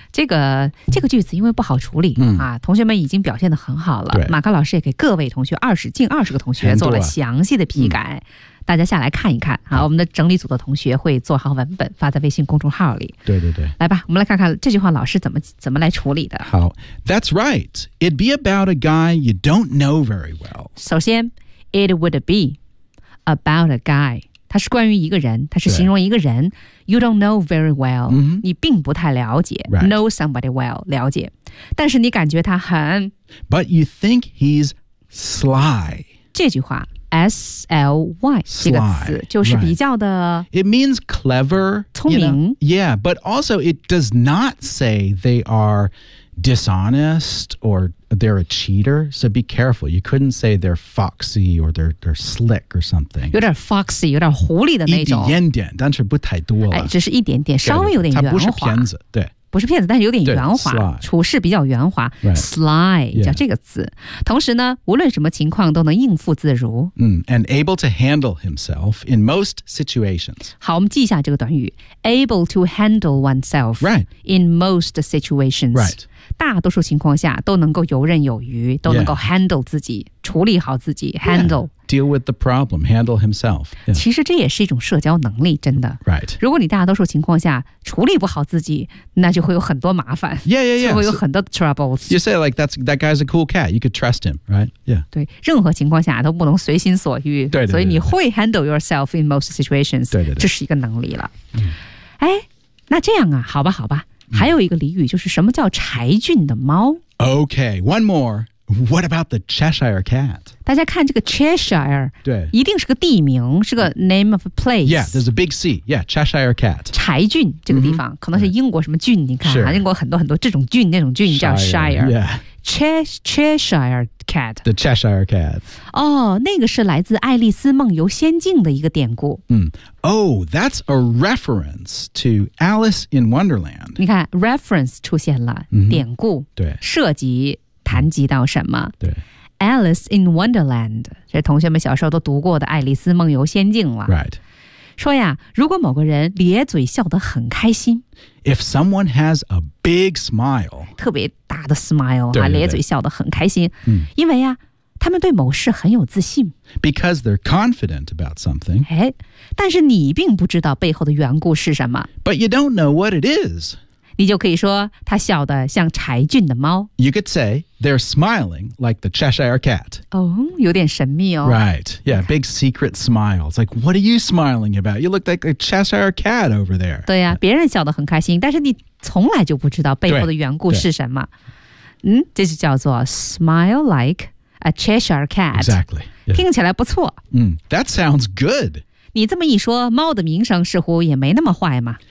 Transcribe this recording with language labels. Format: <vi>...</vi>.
<zh>这个句子因为不好处理。同学们已经表现得很好了。马克老师也给各位同学近二十个同学做了详细的批改。大家下来看一看。好，我们的整理组的同学会做好文本发在微信公众号里。对对对。来吧，我们来看看这句话老师怎么来处理的。</zh> <en>好。That's right. It'd be about a guy you don't know very well.</en> <zh>首先</zh> <en>it would be about a guy.</en> <zh>它是关于一个人，它是形容一个人。</zh> <en>You don't know very well,、</en> <zh>你并不太了解。</zh> <en>Right.</en> <zh>Know somebody well, 了解。但是你感觉他很。</zh> <en>But you think he's sly.</en> <zh>这句话 ,S-L-Y, 这个词就是比较的。</zh> <en>Right. It means clever.</en> <zh>聪明。</zh> <en>You know? Yeah, but also it does not say they are dishonest or they're a cheater, so be careful. You couldn't say they're foxy or they're slick or something.</en> <zh>有点 foxy, 有点狐狸的那种。一点点，但是不太多了。哎，只是一点点，稍微有点圆滑。他不是骗子，对。不是骗子，但是有点圆滑，</zh> <en>sly,</en> <zh>处事比较圆滑。</zh> <en>Right. Sly, 叫这个词。 Yeah.</en> <zh>同时呢，无论什么情况都能应付自如。</zh> <en>And able to handle himself in most situations.</en> <zh>好，我们记一下这个短语。</zh> <en>Able to handle oneself、 right. in most situations. Right.</en> <zh>大多数情况下都能够游刃有余都能够 handle 自己、</zh> <en>yeah.</en> <zh>处理好自己 handle、</zh> <en>yeah. deal with the problem handle himself、yeah.</en> <zh>其实这也是一种社交能力真的</zh> <en>right</en> <zh>如果你大多数情况下处理不好自己那就会有很多麻烦</zh> <en>yeah yeah yeah</en> <zh>就会有很多 troubles、</zh> <en>so、you say like that guy's a cool cat you could trust him right yeah</en> <zh>对任何情况下都不能随心所欲对对对对所以你会</zh> <en>handle yourself in most situations</en> <zh>对对对这是一个能力了、哎那这样啊好吧好吧还有一个俚语就是什么叫柴郡的猫。</zh> <en>Okay, one more. What about the Cheshire Cat?</en> <zh>大家看这个 Cheshire, 对，一定是个地名，是个</zh> <en>name of a place. Yeah, there's a big C. Yeah, Cheshire Cat.</en> <zh>柴郡这个地方、可能是英国什么郡，你看、</zh> <en>sure.</en> <zh>英国很多很多这种郡那种郡叫 Shire.</zh> <en>Yeah. Cheshire Cat. The Cheshire Cat.</en> <zh>Oh, 那个是来自爱丽丝梦游仙境的一个典故。</zh> <en>Oh, that's a reference to Alice in Wonderland.</en> <zh>你看 ,reference 出现了、典故。对。涉及谈及到什么对。 Alice in Wonderland, 这同学们小时候都读过的爱丽丝梦游仙境了。</zh> <en>Right.</en> <zh>说呀如果某个人咧嘴笑得很开心。</zh> <en>If someone has a big smile,</en> <zh>特别大的 smile, 对对对咧嘴笑得很开心、因为呀他们对某事很有自信。</zh> <en>Because they're confident about something.</en> <zh>哎但是你并不知道背后的缘故是什么。</zh> <en>But you don't know what it is.</en> <zh>你就可以说他笑得像柴郡的猫。</zh> <en>You could say they're smiling like the Cheshire Cat.</en> <zh>哦有点神秘哦。</zh> <en>Right, yeah, big secret smile. It's like, what are you smiling about? You look like a Cheshire Cat over there.</en> <zh>对呀、别人笑得很开心但是你从来就不知道背后的缘故是什么。嗯这就叫做</zh> <en>smile like a Cheshire Cat. Exactly.、</en> <zh>Yeah. 听起来不错。</zh> <en>That sounds good.</en> <zh>你这么一说猫的名声似乎也没那么坏嘛。</zh>